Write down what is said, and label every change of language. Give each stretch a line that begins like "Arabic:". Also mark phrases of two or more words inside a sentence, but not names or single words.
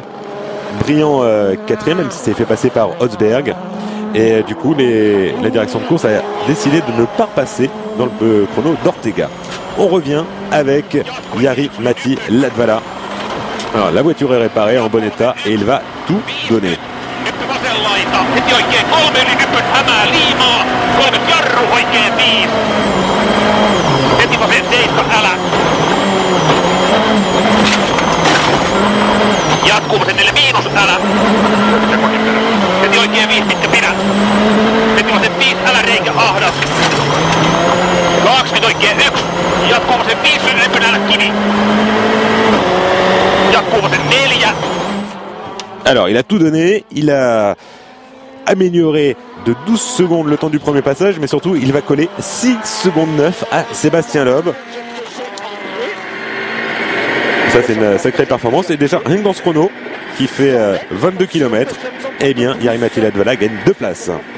French: Brillant 4e, même si c'est fait passer par Hotzberg. Et du coup, la direction de course a décidé de ne pas passer dans le chrono d'Ortega. On revient avec Jari-Matti Latvala. Alors, la voiture est réparée en bon état et il va tout donner.
Finnish: Jatkuu vasennelle miinus, älä. Heti oikein 5, mitkä pidät. Heti vasen 5, älä reikä ahdas. 2, nyt oikein 1. Jatkuu vasen 5, nyt älä kivi. Jatkuu vasen 4.
French: Alors, il a tout donné, il a amélioré de 12 secondes le temps du premier passage, mais surtout, il va coller 6 secondes 9 à Sébastien Loeb. Ça, c'est une sacrée performance. Et déjà, rien que dans ce chrono, qui fait 22 km, Jari-Matti Latvala gagne 2 places.